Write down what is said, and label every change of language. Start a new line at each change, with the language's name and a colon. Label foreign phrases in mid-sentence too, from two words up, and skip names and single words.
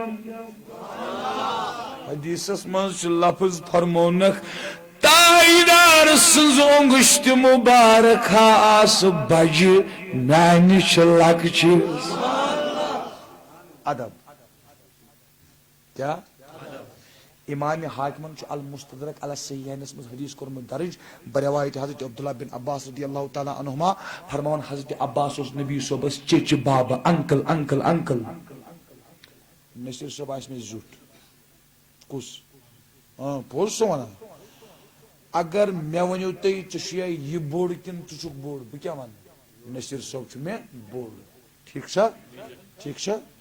Kashmiri: حدیثس منٛز چھُ لفظ فرمونکھ تاجدار سٕنٛز انگشتہِ مُبارک آسہٕ بجہِ میانہِ چھِ لۄکچہِ ادب کیٛاہ امام حاکمن چھُ المستدرک علی صحیحینس منٛز حدیث کوٚرمُت درج بروایت حضرت عبداللہ بن عباس
Arabic: رضی اللہ تعالیٰ عنہما
Kashmiri: فرماوان حضرت عباس اوس نبی صٲبس چیچہِ بابا انکل انکل انکل نصیر صٲب آسہِ مےٚ زیُٹھ کُس پوٚز چھُسو ونان اگر مےٚ ؤنِو تُہۍ ژٕ چھُیا یہِ بوٚڑ کِنہٕ ژٕ چھُکھ بوٚڑ بہٕ کیٛاہ ونہٕ نصیر صٲب چھُ مےٚ بوٚڑ ٹھیٖک چھا ٹھیٖک چھا